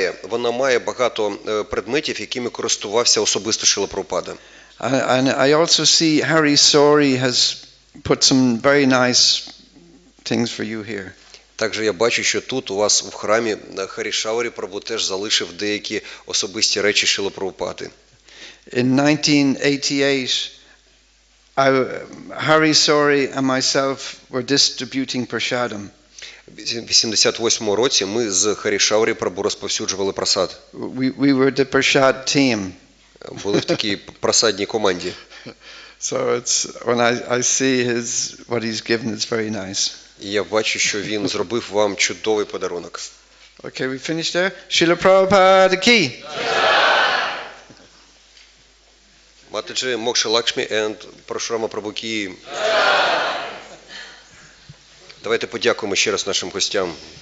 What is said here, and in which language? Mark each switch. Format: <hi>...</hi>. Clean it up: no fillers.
<uk>Вона має багато предметів, якими користувався особисто Шрила Прабхупада.</uk> <en>And I also see Hari Sori has put some very nice things for you here.</en> <uk>Також я бачу, що тут у вас в храмі Харі Шаурі Прабху теж залишив деякі особисті речі Шрили Прабхупади.</uk> <en>In 1988, Hari Sori and myself were distributing prashadam.</en> <uk>В 88-му році ми з Харі Шаурі Прабху розповсюджували прасад.</uk> <en>We were the prasad team.</en> <uk>Були в такій прасадній команді.</uk> <en>So when I see what he's given, it's very nice.</en> <uk>І я бачу, що він зробив вам чудовий подарунок.</uk> <en>Okay, we finished there. Srila Prabhupada ki.</en> <uk>Матаджі Мокша Лакшмі and Парашурама Прабху ки. Давайте подякуємо ще раз нашим гостям.</uk>